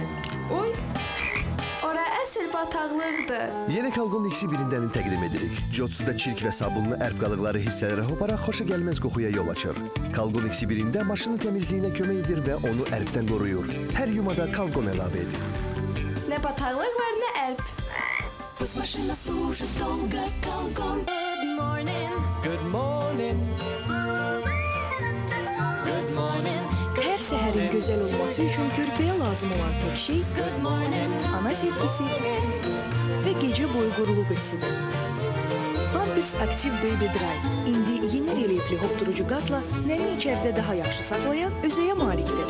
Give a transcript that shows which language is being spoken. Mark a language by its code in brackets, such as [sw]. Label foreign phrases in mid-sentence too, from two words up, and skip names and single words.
[az] Oy, ora əsl bataqlıqdır. Yeni Kalgon X1-dən təqdim edirik. Jotsuda çirk və sabunlu ərb qalıqları hissələrə hoparaq xoşa gəlməz qoxuya yol açır. Kalgon X1-də maşının təmizliyinə kömək edir və onu ərbdən qoruyur. Hər yumada Kalgon əlavə edir. Nə bataqlıq var, nə ərb. [en] Good morning. Good morning. Good morning. [az] Hər səhərin gözəl olması üçün körpəyə lazım olan tək şey ana sevgisi və gecə boyu quruluq hissidir. Pampers Active Baby Dry indi yeni relyefli hopdurucu qatla nəmi içəridə daha yaxşı saxlayan özəyə malikdir.